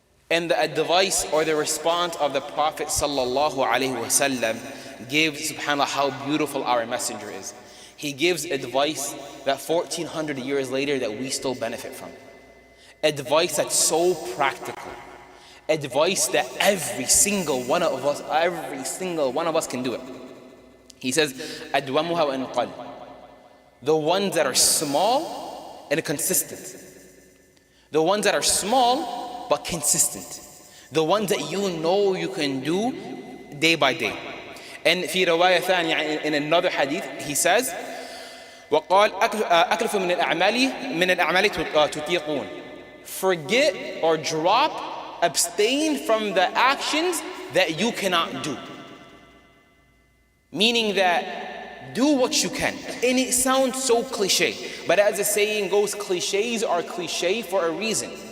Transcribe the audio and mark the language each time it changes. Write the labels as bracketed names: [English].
[English] And the advice or the response of the Prophet sallallahu alaihi wasallam gives, subhanAllah, how beautiful our messenger is. He gives advice that 1400 years later that we still benefit from. Advice that's so practical. Advice that every single one of us can do it. He says, [Arabic] أَدْوَمُهَا وَإِنْ قَلَّ. [English] The ones that are small and consistent. The ones that are small but consistent. The ones that you know you can do day by day. [Arabic] And في رواية ثانية, [English] in another hadith, he says, [Arabic] وقال أكلف من الأعمال تطيقون. [English] Forget or drop, abstain from the actions that you cannot do. Meaning that do what you can. And it sounds so cliche, but as the saying goes, cliches are cliche for a reason.